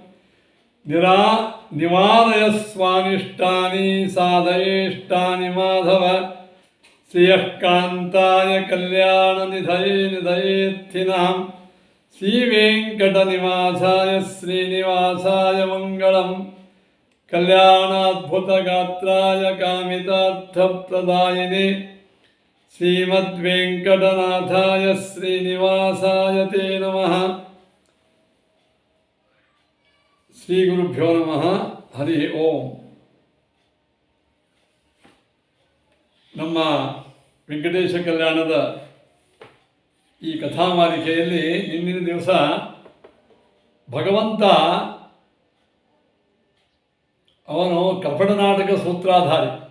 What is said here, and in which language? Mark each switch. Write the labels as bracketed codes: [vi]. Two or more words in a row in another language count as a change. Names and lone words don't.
[sa] निवारयस्वानिष्टानि साधयेष्टानि माधव श्रियः कान्ताय कल्याणनिधये निधयेत्थिनां श्रीवेङ्कटनिवासाय श्रीनिवासाय मङ्गलम् कल्याणाद्भुतगात्राय कामितार्थप्रदायिने श्रीमद्वेङ्कटनाथाय श्रीनिवासाय ते नमः। श्रीगुरुभ्यो नमः हरि ओಂ। [kn] ನಮ್ಮ ವೆಂಕಟೇಶ ಕಲ್ಯಾಣದ ಈ ಕಥಾಮಾಲಿಕೆಯಲ್ಲಿ ಇಂದಿನ ದಿವಸ ಭಗವಂತ ಅವನು ಕಪಟ ನಾಟಕ ಸೂತ್ರಾಧಾರಿ.